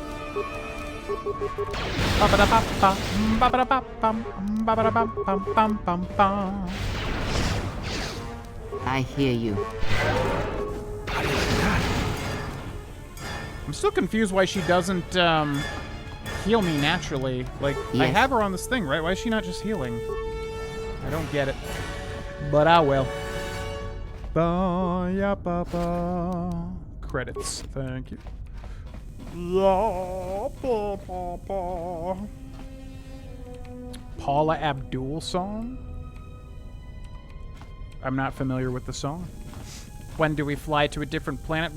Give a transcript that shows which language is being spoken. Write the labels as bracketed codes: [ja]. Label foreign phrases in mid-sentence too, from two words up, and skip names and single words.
[en] I hear you. I'm still confused why she doesn't heal me naturally. Like, I Yes. have her on this thing, right? Why is she not just healing? I don't get it. But I will. Ba-ya-ba-ba. Credits. Thank you. Paula Abdul song? I'm not familiar with the song. When do we fly to a different planet?